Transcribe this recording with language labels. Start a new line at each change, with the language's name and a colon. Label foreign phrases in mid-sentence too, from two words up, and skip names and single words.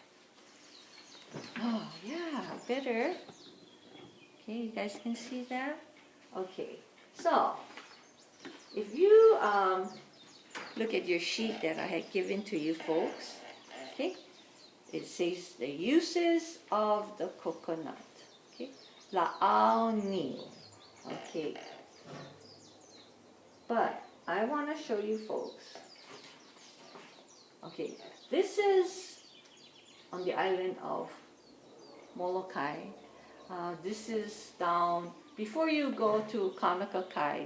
English: Oh, yeah, better. Okay, you guys can see that? Okay, so if you look at your sheet that I had given to you folks, okay, it says the uses of the coconut.
Hawaiian: Okay, la'au ni.
English: Okay, but I want to show you folks. Okay, this is on the island of Molokai. This is down before you go to Kanakakai.